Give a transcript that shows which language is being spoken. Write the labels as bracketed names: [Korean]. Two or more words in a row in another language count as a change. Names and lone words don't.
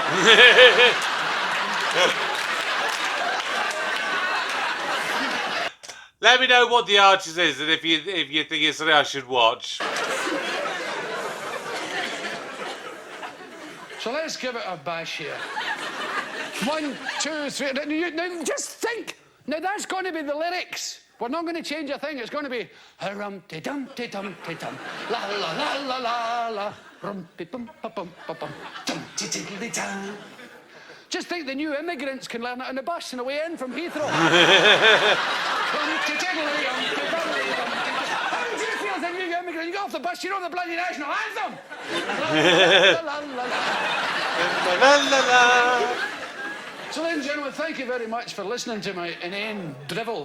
[English] Let me know what The Archers is, and if you think it's something I should watch. So let's give it a bash here. 1, 2, 3. Now just think. Now that's going to be the lyrics We're not going to change a thing. It's going to be rum-ti-dum-ti-dum-ti-dum, la-la-la-la-la-la, rum-ti-dum-pa-bum-pa-bum, dum-ti-diddly-dum. Just think the new immigrants can learn it on the bus on the way in from Heathrow. How do you feel as a new immigrant? You get off the bus, you know the bloody national anthem. So, ladies and gentlemen, thank you very much for listening to my inane drivel.